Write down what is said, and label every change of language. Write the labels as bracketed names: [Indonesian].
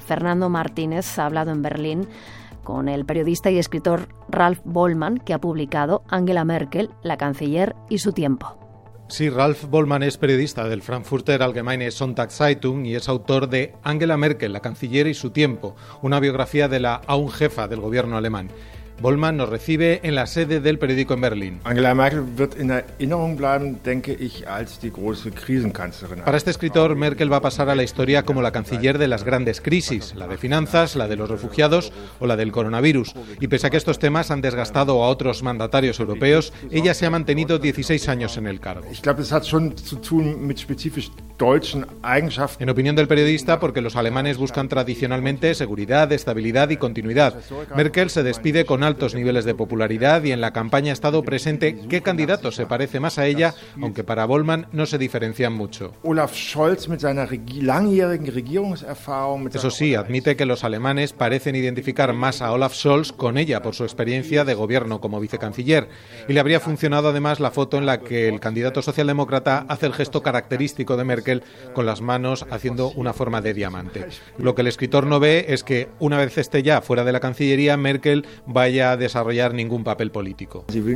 [Spanish] Fernando Martínez ha hablado en Berlín con el periodista y escritor Ralf Bollmann, que ha publicado Angela Merkel, la canciller y su tiempo. Sí, Ralf Bollmann es periodista del Frankfurter Allgemeine Sonntagszeitung y es autor de Angela Merkel, la canciller y su tiempo, una biografía de la aún jefa del gobierno alemán. Bollmann nos recibe en la sede del periódico en Berlín. [German] Angela Merkel wird in Erinnerung bleiben, denke ich, als die große Krisenkanzlerin. [Spanish] Para este escritor, Merkel va a pasar a la historia como la canciller de las grandes crisis, la de finanzas, la de los refugiados o la del coronavirus. Y pese a que estos temas han desgastado a otros mandatarios europeos, ella se ha mantenido 16 años en el cargo. [German] Ich glaube, es hat schon zu tun mit spezifisch deutschen Eigenschaften. [Spanish] En opinión del periodista, porque los alemanes buscan tradicionalmente seguridad, estabilidad y continuidad. Merkel se despide con altos niveles de popularidad y en la campaña ha estado presente qué candidato se parece más a ella, aunque para Bollmann no se diferencian mucho. [German] Olaf Scholz mit seiner langjährigen Regierungserfahrung. [Spanish] Eso sí, admite que los alemanes parecen identificar más a Olaf Scholz con ella por su experiencia de gobierno como vicecanciller. Y le habría funcionado además la foto en la que el candidato socialdemócrata hace el gesto característico de Merkel con las manos haciendo una forma de diamante. Lo que el escritor no ve es que una vez esté ya fuera de la cancillería, Merkel vaya a desarrollar ningún papel político.